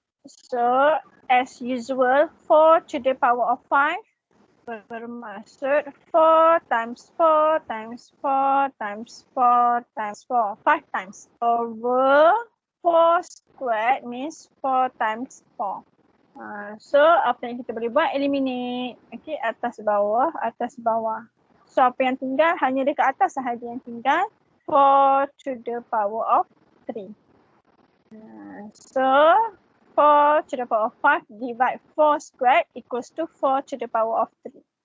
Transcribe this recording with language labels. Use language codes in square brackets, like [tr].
[en] So as usual 4 to the power of 5 [ms] bermaksud [en] 4 times 4 times 4 times 4 times 4. 5 times. Over 4 squared means 4 times 4. [ms] So apa yang kita boleh buat? [en] Eliminate. [ms] Okay, atas bawah, atas bawah. So apa yang tinggal? Hanya dekat atas sahaja yang tinggal. [en] 4 to the power of 3. So 4 to the power of 5 divide 4 squared equals to 4 to the power of 3.